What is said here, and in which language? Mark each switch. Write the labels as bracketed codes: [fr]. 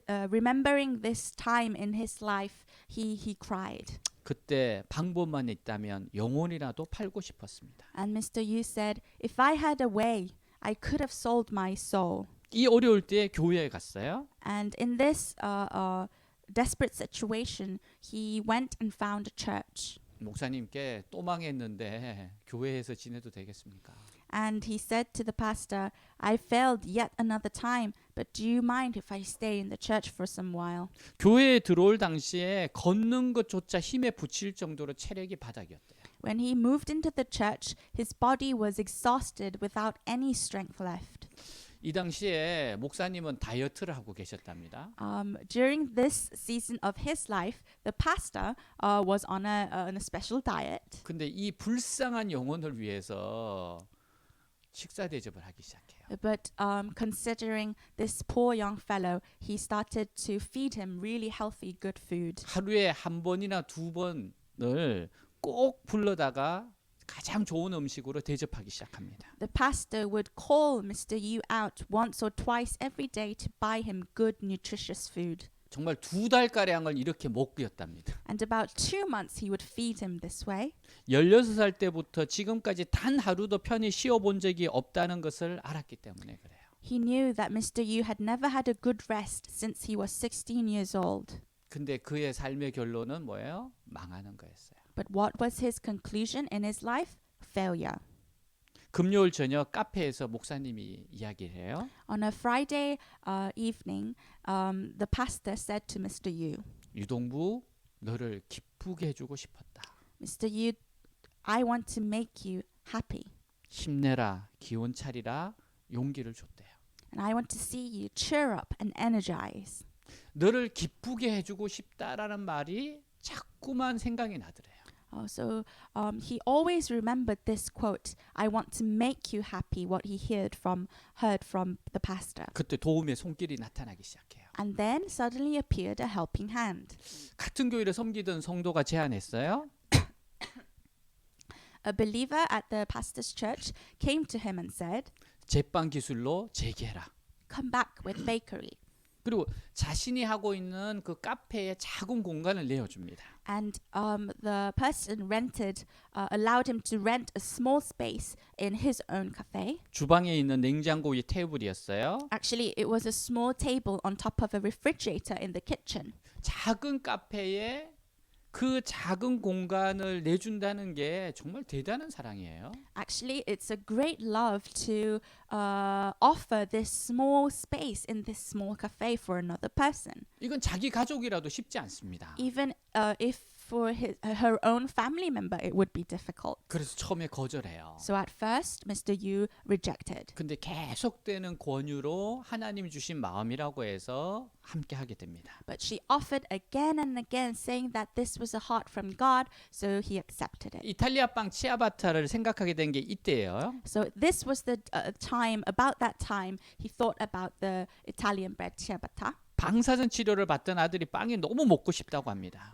[en] Remembering this time in his life, he cried. [ko] 그때 방법만 있다면 영혼이라도 팔고 싶었습니다. [en] And Mr. Yu said, if I had a way, I could have sold my soul. [ko] 이 어려울 때 교회에 갔어요. [en] And in this desperate situation, he went and found a church. [ko] 목사님께 또 망했는데 교회에서 지내도 되겠습니까? [en] And he said to the pastor, I failed yet another time, but do you mind if I stay in the church for some while? [ko] 교회에 들어올 당시에 걷는 것조차 힘에 부칠 정도로 체력이 바닥이었대요. [en] When he moved into the church, his body was exhausted without any strength left. [ko] 이 당시에 목사님은 다이어트를 하고 계셨답니다. [en] During this season of his life, the pastor was on a special diet. [ko] 근데 이 불쌍한 영혼을 위해서 식사 대접을 하기 시작해요. [en] But considering this poor young fellow, he started to feed him really healthy, good food. [ko] 하루에 한 번이나 두 번을 꼭 불러다가 가장 좋은 음식으로 대접하기 시작합니다. [en] The pastor would call Mr. Yu out once or twice every day to buy him good, nutritious food. [ko] 정말 2달가량을 이렇게 먹였답니다. [en] And about 2 months he would feed him this way. [ko] 16살 때부터 지금까지 단 하루도 편히 쉬어본 적이 없다는 것을 알았기 때문에 그래요. [en] He knew that Mr. Yu had never had a good rest since he was 16 years old. [ko] 근데 그의 삶의 결론은 뭐예요? 망하는 거였어요. [en] But what was his conclusion in his life? Failure. [ko] 금요일 저녁 카페에서 목사님이 이야기를 해요. [en] On a Friday evening, the pastor said to Mr. Yu, [ko] 유동부, 너를 기쁘게 해주고 싶었다. [en] Mr. Yu, I want to make you happy. [ko] 힘내라, 기운 차리라, 용기를 줬대요. [en] And I want to see you cheer up and energize. [ko] 너를 기쁘게 해주고 싶다라는 말이 자꾸만 생각이 나더래요. [en] He always remembered this quote, I want to make you happy, what he heard from the pastor. [ko] 그때 도움의 손길이 나타나기 시작해요. [en] And then suddenly appeared a helping hand. [ko] 같은 교회를 섬기던 성도가 제안했어요. [en] A believer at the pastor's church came to him and said, [ko] 제빵 기술로 재개해라. [en] come back with bakery. [ko] 그리고 자신이 하고 있는 그 카페에 작은 공간을 내어줍니다. [en] And the person allowed him to rent a small space in his own cafe. [ko] 주방에 있는 냉장고 위 테이블이었어요. [en] Actually, it was a small table on top of a refrigerator in the kitchen. [ko] 작은 카페에 그 작은 공간을 내준다는 게 정말 대단한 사랑이에요. [en] Actually, it's a great love to offer this small space in this small cafe for another person. [ko] 이건 자기 가족이라도 쉽지 않습니다. [en] Even if for her own family member, it would be difficult. [ko] 그래서 처음에 거절해요. [en] So at first, Mr. Yu rejected. [ko] 근데 계속되는 권유로 하나님 주신 마음이라고 해서 함께 하게 됩니다. [en] But she offered again and again, saying that this was a heart from God, so he accepted it. [ko] 이탈리아 빵 치아바타를 생각하게 된 게 이때예요. [en] So this was the about that time, he thought about the Italian bread ciabatta. [ko] 방사선 치료를 받던 아들이 빵이 너무 먹고 싶다고 합니다.